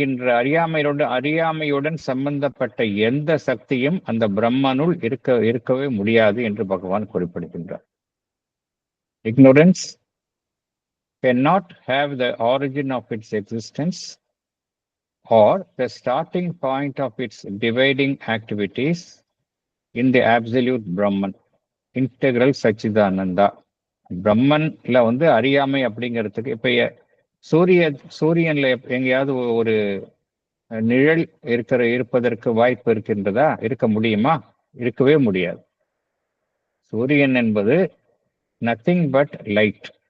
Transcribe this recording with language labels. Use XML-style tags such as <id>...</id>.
<ta>அறியாமையுடன் சம்பந்தப்பட்ட எந்த சக்தியும் அந்த பிரம்மனுள் இருக்கவே முடியாது என்று பகவான் குறிப்பிடுகின்றார்.</ta> <en>Ignorance cannot have the origin of its existence or the starting point of its dividing activities in the absolute Brahman, integral Sachidananda.</en> <ta>பிரம்மன்ல அறியாமை அப்படிங்கிறதுக்கு இப்ப சூரியன்ல எங்கேயாவது ஒரு நிழல் இருப்பதற்கு வாய்ப்பு இருக்கின்றதா? இருக்க முடியுமா? இருக்கவே முடியாது. சூரியன் என்பது</ta> <en>Nothing but light.</en>